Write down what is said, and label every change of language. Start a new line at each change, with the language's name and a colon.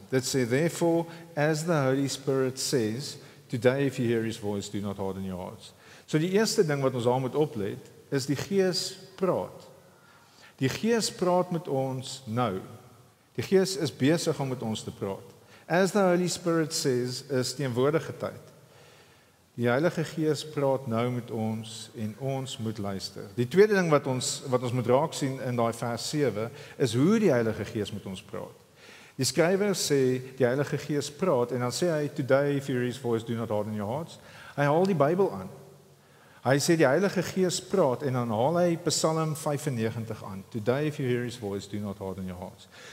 Afrikaans: Dit sê,
English: therefore, as the Holy Spirit says, today if you hear his voice, do not harden your hearts.
Afrikaans: So die eerste ding wat ons daar moet oplet, is die Gees praat. Die Gees praat met ons nou. Die Gees is besig om met ons te praat.
English: As the Holy Spirit says,
Afrikaans: is teenwoordige tyd. Die Heilige Gees praat nou met ons en ons moet luister. Die tweede ding wat ons moet raak sien in daai vers 7 is hoe die Heilige Gees met ons praat. Die skrywer sê die Heilige Gees praat en dan sê hy,
English: today if you hear his voice, do not harden your hearts.
Afrikaans: Hy haal die Bybel aan. Hy sê die Heilige Gees praat en dan haal hy Psalm 95 aan.
English: Today if you hear his voice, do not harden your hearts.